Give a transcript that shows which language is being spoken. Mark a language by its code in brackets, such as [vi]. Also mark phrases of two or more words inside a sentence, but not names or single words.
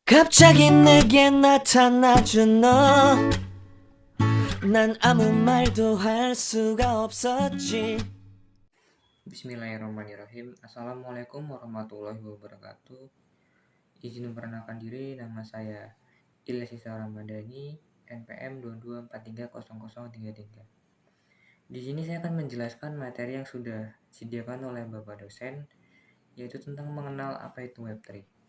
[ko] 갑자기 내게 나타나준 너, 난 아무 말도 할 수가 없었지. [ar] بسم الله الرحمن الرحيم. السلام عليكم ورحمة الله وبركاته. [id] Izin memperkenalkan diri, nama saya Ilyas Isa Ramadhani, NPM 22430033. Di sini saya akan menjelaskan materi yang sudah disediakan oleh Bapak dosen, yaitu tentang mengenal apa itu Web3.